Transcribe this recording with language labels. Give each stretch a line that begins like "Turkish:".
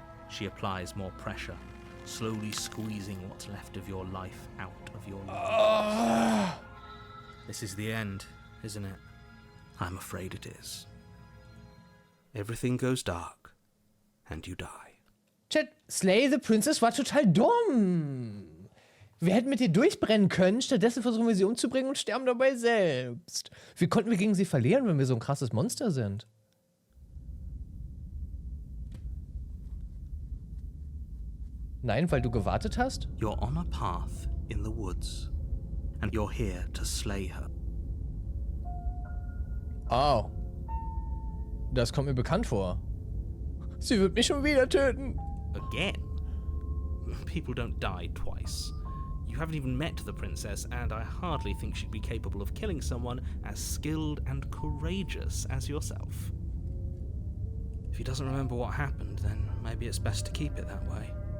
English: She applies more pressure, slowly squeezing what's left of your life out of your lungs. This is the end, isn't it? I'm afraid it is. Everything goes dark, and you die.
German: Chat, Slay the Princess war total dumm. Wir hätten mit ihr durchbrennen können, stattdessen versuchen wir sie umzubringen und sterben dabei selbst. Wie konnten wir gegen sie verlieren, wenn wir so ein krasses Monster sind? Nein, weil du gewartet hast?
English: You're on a path in the woods, and you're here to slay her. Oh.
German: Das kommt mir bekannt vor. Sie wird mich schon wieder töten.
English: Again? People don't die twice. You haven't even met the princess, and I hardly think she'd be capable of killing someone as skilled and courageous as yourself. If he doesn't remember what happened, then maybe it's best to keep it that way.